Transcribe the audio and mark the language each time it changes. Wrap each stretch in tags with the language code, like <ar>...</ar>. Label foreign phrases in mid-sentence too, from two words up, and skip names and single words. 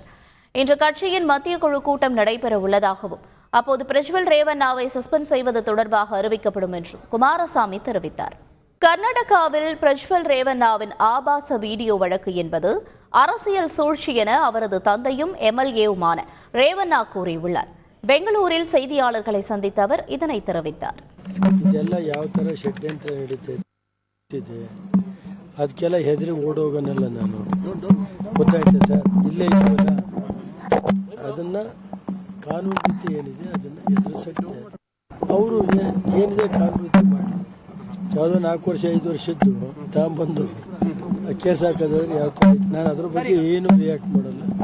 <ta>இன்று கட்சியின் மத்திய குழு கூட்டம் நடைபெற உள்ளதாகவும் அப்போது பிரஜ்வல் ரேவண்ணாவை சஸ்பெண்ட் செய்வது தொடர்பாக அறிவிக்கப்படும் என்றும் குமாரசாமி தெரிவித்தார். கர்நாடகாவில் பிரஜ்வல் ரேவண்ணாவின் ஆபாச வீடியோ வழக்கு என்பது அரசியல் சூழ்ச்சி என அவரது தந்தையும் எம்எல்ஏவுமான ரேவண்ணா கூறியுள்ளார். பெங்களூரில் செய்தியாளர்களை சந்தித்த அவர் இதனை தெரிவித்தார்.</ta> <kn>ಇದೆಲ್ಲ ಯಾವ ಥರ ಷಡ್ಯಂತ್ರ ನಡೀತಿದೆ ಅದಕ್ಕೆಲ್ಲ ಹೆದರಿ ಓಡೋಗನಲ್ಲ ನಾನು, ಗೊತ್ತಾಯ್ತು ಸರ್. ಇಲ್ಲೇ ಇರುವಾಗ ಅದನ್ನು ಕಾನೂನು ರೀತಿ ಏನಿದೆ ಅದನ್ನು ಎದುರಿಸಕ್ಕೆ ಅವರು ಏನಿದೆ ಕಾನೂನು ರೀತಿ ಮಾಡಿ ಯಾವುದೋ 4 ವರ್ಷ 5 ವರ್ಷದ್ದು ತಗೊಂಬಂದು ಕೇಸ್ ಹಾಕೋದಾದ್ರೆ ಯಾವ ಥರ ಇತ್ತು, ನಾನು ಅದ್ರ ಬಗ್ಗೆ ಏನು ರಿಯಾಕ್ಟ್ ಮಾಡಲ್ಲ.</kn>